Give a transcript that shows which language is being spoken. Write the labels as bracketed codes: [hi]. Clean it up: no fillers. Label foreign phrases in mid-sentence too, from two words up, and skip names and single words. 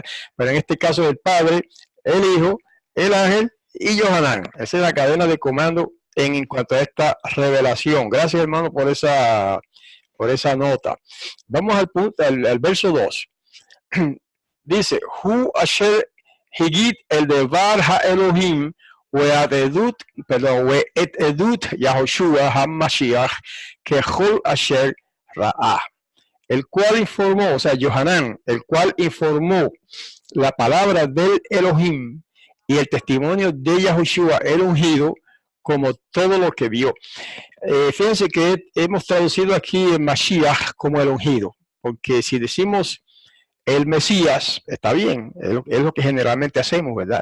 [es] Pero en este caso, el padre, el hijo, el ángel y Johanán. Esa es la cadena de comando en cuanto a esta revelación. Gracias, hermano, por esa nota. Vamos al punto, al verso 2. Dice, [he] הוא אשר הגיד אל דבר האלוהים ואת עדות יהושע המשיח ככל אשר ראה, [es] el cual informó, o sea, Johanán, el cual informó la palabra del Elohim y el testimonio de Yahoshua el ungido, como todo lo que vio. Fíjense que hemos traducido aquí en Mashiach como el ungido, porque si decimos el Mesías, está bien, es lo que generalmente hacemos, ¿verdad?